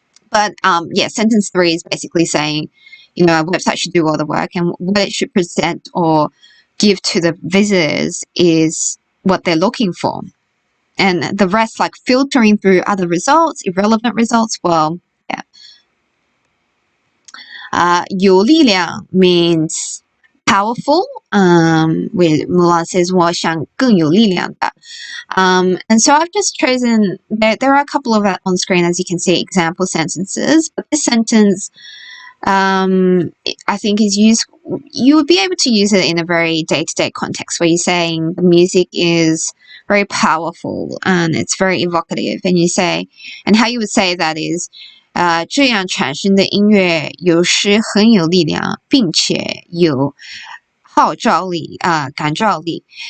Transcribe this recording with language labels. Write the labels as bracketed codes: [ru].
[en] But yeah, sentence 3 is basically saying, a website should do all the work, and what it should present or give to the visitors is what they're looking for. And the rest, like filtering through other results, irrelevant results, well, yeah. 有力量 means powerful. Where Mulan says [zh] 我想更有力量的. [en] And so I've just chosen, there are a couple of on screen, as you can see, example sentences, but this sentence I think is used, you would be able to use it in a very day-to-day context where you're saying the music is very powerful and it's very evocative, and you say, and how you would say that is [zh] 这样产生的音乐有时很有力量，并且有号召力感召力。